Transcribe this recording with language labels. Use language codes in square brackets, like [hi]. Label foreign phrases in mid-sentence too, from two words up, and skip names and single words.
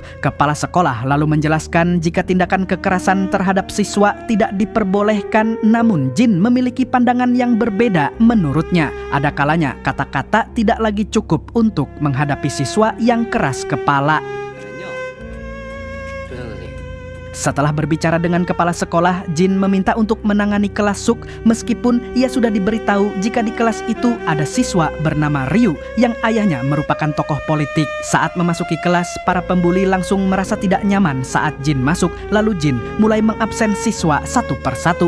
[id] Kepala sekolah lalu menjelaskan jika tindakan kekerasan terhadap siswa tidak diperbolehkan, namun Jin memiliki pandangan yang berbeda. Menurutnya, ada kalanya kata-kata tidak lagi cukup untuk menghadapi siswa yang keras kepala. [ko] 그러면요, 조 장관님, [id] Setelah berbicara dengan kepala sekolah, Jin meminta untuk menangani kelas Suk meskipun ia sudah diberitahu jika di kelas itu ada siswa bernama Ryu yang ayahnya merupakan tokoh politik. Saat memasuki kelas, para pembuli langsung merasa tidak nyaman saat Jin masuk, lalu Jin mulai mengabsen siswa satu persatu.